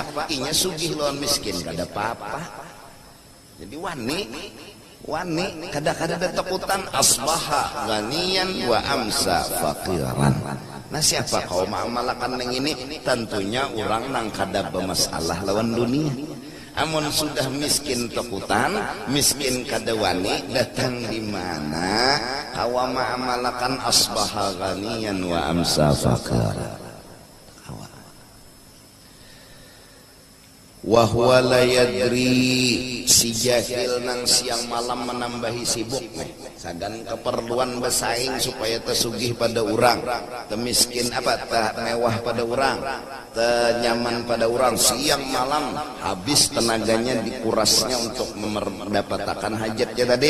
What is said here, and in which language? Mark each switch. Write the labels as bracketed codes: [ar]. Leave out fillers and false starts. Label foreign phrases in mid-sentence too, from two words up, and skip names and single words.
[bjn] Inya sugih lawan miskin, kada apa-apa. Jadi wani, kada-kada ada takutan [ar] أصبح غنيا وأمسى فقيرا. [bjn] Nah siapa kau ma'amalakan yang ini? Tentunya orang nang kada bermasalah lawan dunia. Amun sudah miskin takutan, miskin kadawani datang di mana? Kawa ma'amalakan [ar] أصبح غنيا وأمسى فقيرا. وهو لا يدري, [bjn] si jahil nang siang malam menambahi sibuk nih. Sagan keperluan bersaing supaya tersugih pada orang, temiskin apa tak mewah pada orang, tenyaman pada orang. [id] Siang malam habis tenaganya dikurasnya untuk mendapatkan hajatnya tadi.